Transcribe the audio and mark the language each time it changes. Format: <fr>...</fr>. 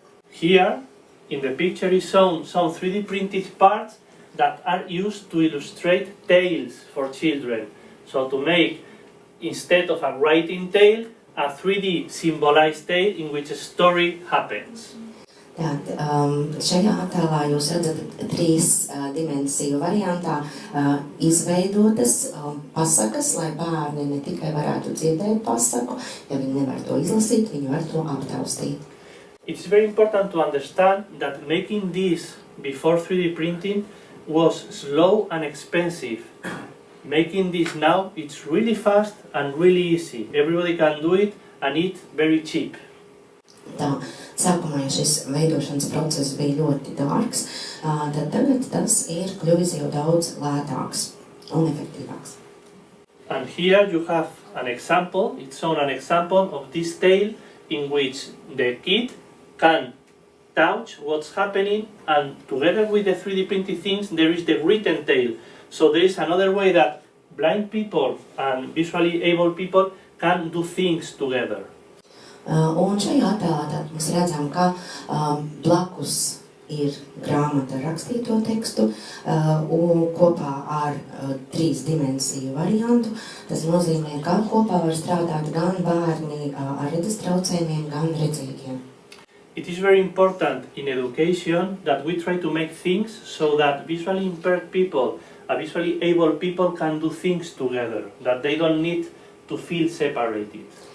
<en>Here, in the picture is shown some 3D printed parts that are used to illustrate tales for children. So to make, instead of a writing tale, a 3D symbolized tale in which a story happens.</en> <lv>Tad šajā attēlā jūs redzat 3 dimensiju variantā izveidotas pasakas, lai bērni ne tikai varētu dzirdēt pasaku, ja viņi nevar to izlasīt, viņi var to aptaustīt.</lv> <en>It's very important to understand that making this before 3D printing was slow and expensive. Making this now, it's really fast and really easy. Everybody can do it and it's very cheap.</en> <lv>Tā, sākumā, ja šis veidošanas process bija ļoti dārgs, tad tagad tas ir kļuvis jau daudz lētāks un efektīvāks.</lv> <en>And here you have an example, it's shown an example of this tale in which the kid can touch what's happening, and together with the 3D printed things there is the written tale. So there is another way that blind people and visually able people can do things together.</en> <lv>Un šajā attēlā mēs redzam, ka blakus ir grāmata ar rakstīto tekstu un kopā ar 3 dimensiju variantu. Tas nozīmē, ka kopā var strādāt gan bērni ar redzes traucējumiem, gan redzīgiem.</lv> <en>It is very important in education that we try to make things so that visually impaired people and visually able people can do things together, that they don't need to feel separated.</en>